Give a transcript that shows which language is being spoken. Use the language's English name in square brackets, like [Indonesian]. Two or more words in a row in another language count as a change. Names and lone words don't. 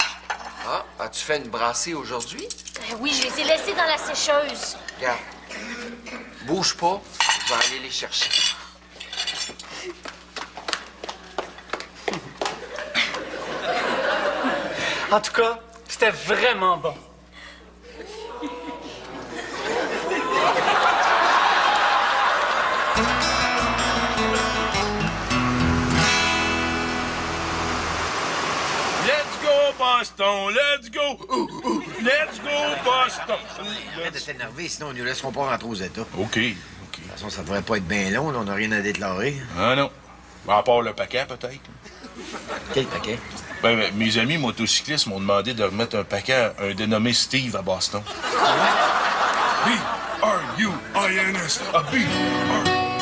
[French] Ah, as-tu fait une brassée aujourd'hui? Oui, je les ai laissés dans la sécheuse. Regarde. Bouge pas, je vais aller les chercher. En tout cas, c'était vraiment bon. [English] Let's go, Boston! Let's go! Let's go, Boston! [French] Arrête de t'énerver, sinon ils nous laisseront pas rentrer aux États. OK. De toute façon, ça devrait pas être bien long, là. On n'a rien à déclarer. Ah non. À part le paquet, peut-être. Quel paquet? Ben, mes amis motocyclistes m'ont demandé de remettre un paquet à un dénommé Steve à Boston. B-R-U-I-N-S. A B-R-U-I-N-S.